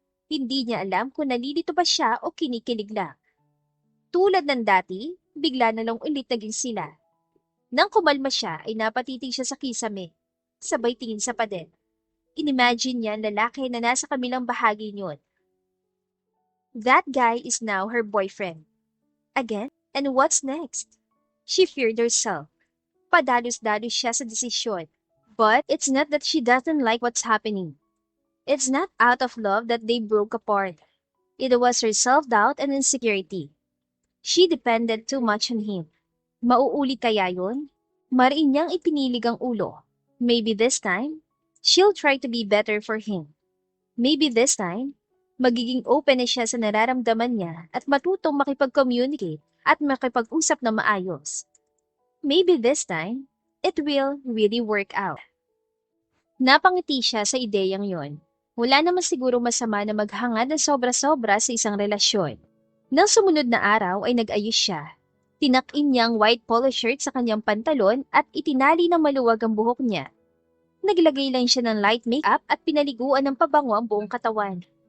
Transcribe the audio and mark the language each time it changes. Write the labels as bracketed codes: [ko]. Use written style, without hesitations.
[tl] Hindi niya alam kung nalilito ba siya o kinikilig lang. Tulad ng dati, bigla na lang ulit naging sila. Nang kumalma siya ay napatitig siya sa kisame. Sabay tingin sa pader. Inimagine niya ang lalaki na nasa kamilang bahagi niyon. [en] That guy is now her boyfriend. Again? And what's next? She feared herself. [tl] Padalos-dalos siya sa desisyon. [en] But it's not that she doesn't like what's happening. It's not out of love that they broke apart. It was her self-doubt and insecurity. She depended too much on him. [tl] Mauulit kaya yun? Mariin niyang ipinilig ang ulo. [en] Maybe this time, she'll try to be better for him. Maybe this time, [tl] magiging open na siya sa nararamdaman niya at matutong makipag-communicate at makipag-usap na maayos. [en] Maybe this time, it will really work out. [tl] Napangiti siya sa ideyang yon. Wala naman siguro masama na maghangad ng sobra-sobra sa isang relasyon. Nang sumunod na araw ay nag-ayos siya. Tinakin niya ang white polo shirt sa kanyang pantalon at itinali ng maluwag ang buhok niya. Naglagay lang siya ng light makeup at pinaliguan ng pabango ang buong katawan.